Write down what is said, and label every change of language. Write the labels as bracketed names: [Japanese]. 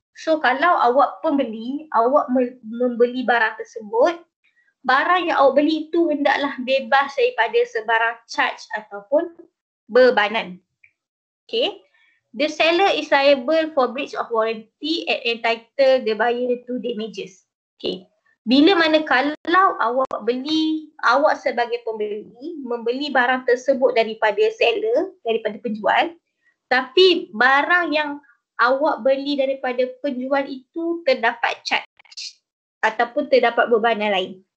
[Malay] So kalau awak pembeli, awak membeli barang tersebut, barang yang awak beli itu hendaklah bebas daripada sebarang charge ataupun bebanan. [English] The seller is liable for breach of warranty and entitle the buyer to damages. [Malay] Bila mana kalau awak sebagai pembeli membeli barang tersebut daripada seller, daripada penjual, tapi barang yang awak beli daripada penjual itu terdapat charge ataupun terdapat bebanan lain.